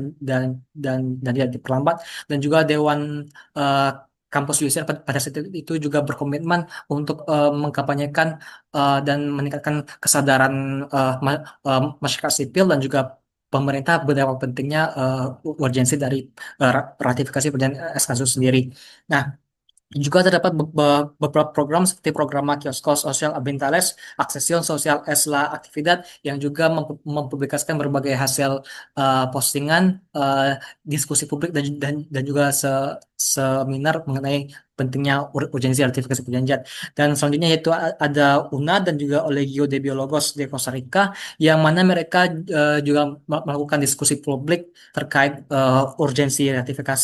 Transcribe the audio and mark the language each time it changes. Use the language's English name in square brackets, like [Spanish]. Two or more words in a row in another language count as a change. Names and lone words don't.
[Indonesian] dan tidak diperlambat, dan juga Dewan eh, kampus UCR pada saat itu juga berkomitmen untuk mengkampanyekan dan meningkatkan kesadaran masyarakat sipil dan juga pemerintah betapa pentingnya urgensi dari ratifikasi perjanjian Escazú sendiri. Nah, juga terdapat beberapa program seperti program Kioskos Sosial Ambientales, Aksesión Sosial es la Actividad yang juga mempublikasikan berbagai hasil postingan, diskusi publik dan juga seminar mengenai pentingnya urgensi ratifikasi perjanjian. Dan selanjutnya yaitu ada UNA dan juga Colegio de Biólogos de Costa Rica yang mana mereka juga melakukan diskusi publik terkait urgensi ratifikasi.